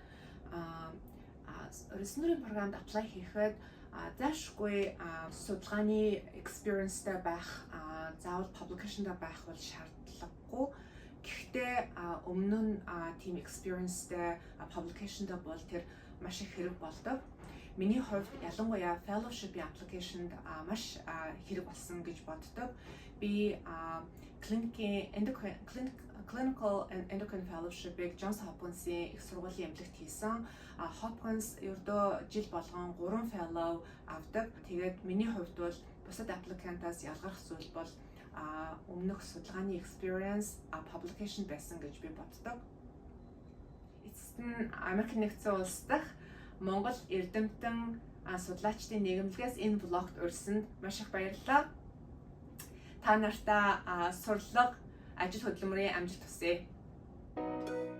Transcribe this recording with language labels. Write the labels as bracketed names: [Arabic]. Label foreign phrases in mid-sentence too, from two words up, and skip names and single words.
[Mongolian] Резидентурын програмд apply хийхэд заашгүй судалгааны experience-тэй байх, заавал publication-тай байх бол шаардлагагүй. Гэхдээ өмнө нь [English] team experience- [Mongolian] тэй publication-тай бол тэр маш их хэрэг болдог. Миний хувьд ялангуяа fellowship-ийн application-д маш хэрэг болсон гэж боддог. Би [English] clinical endocrine fellowship- [Mongolian] ыг Johns Hopkins-ийн их сургуулийн эмнэлэгт хийсэн. Hopkins ердөө жил болгон 3 fellow авдаг. Тэгээд миний хувьд бол бусад applicant-аас ялгарх зүйл бол өмнөх судалгааны [English] experience, publication [Mongolian] байсан гэж би боддог. Эцэст нь Америк нэгдсэн улс дахь Монгол Эрдэмтэн судлаачдын нийгэмлэгээс энэ блогт урьсанд маш их баярлалаа. Та нартаа сурлага, ажил хөдөлмөрийн амжилт хүсье.